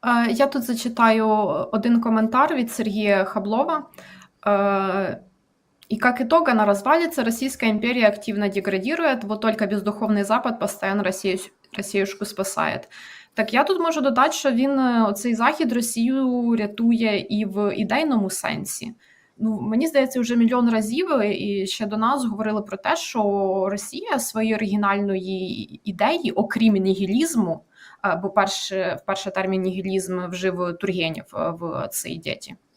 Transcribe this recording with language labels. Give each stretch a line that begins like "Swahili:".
Ukrainian: Я тут зачитаю один коментар від Сергія Хаблова.
Russian: И как итог она развалится, Российская империя активно деградирует, вот только бездуховный Запад постоянно Росіюшку спасает.
Ukrainian: Так я тут можу додати, що цей захід Росію рятує і в ідейному сенсі. Ну, мені здається, вже мільйон разів і ще до нас говорили про те, що Росія своєї оригінальної ідеї, окрім нігілізму, бо вперше термін нігілізм вжив Тургенєв в цій діті.